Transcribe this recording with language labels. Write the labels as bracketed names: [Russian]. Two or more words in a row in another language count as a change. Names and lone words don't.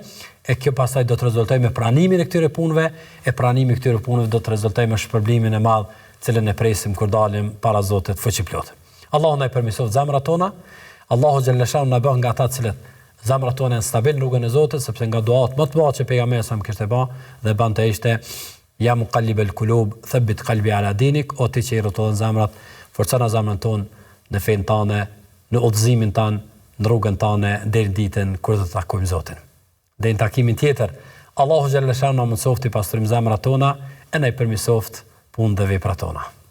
[Albanian] E kjo pastaj do të rezultojë me pranimin e këtyre punëve, e pranimi i këtyre punëve do të rezultojë me shpërblimin e madh, cilën e presim kur dalim para Zotit fuqiplot. Allahu na i përmirësoj zemrat tona. Allahu [Arabic] جل شأنه [Albanian] na bën nga ata të cilët zemrat tona janë stabil në rrugën e Zotit, sepse nga duat më të mëdha që pejgamberi sa më kishte bë dhe bante ishte [Arabic] يا مقلب القلوب ثبت قلبي على دينك, [Albanian] o ti që i rrotullon zemrat, forcona zemrën tonë në fen tënde, në udhëzimin tan, në rrugën tënde deri ditën kur do të takojmë Zotin. Deri në takimin tjetër, Allahu [Arabic] جل شأنه [Albanian] na mësofti pastrim zemrat tona e na i përmirësoft punë dhe veprat tona.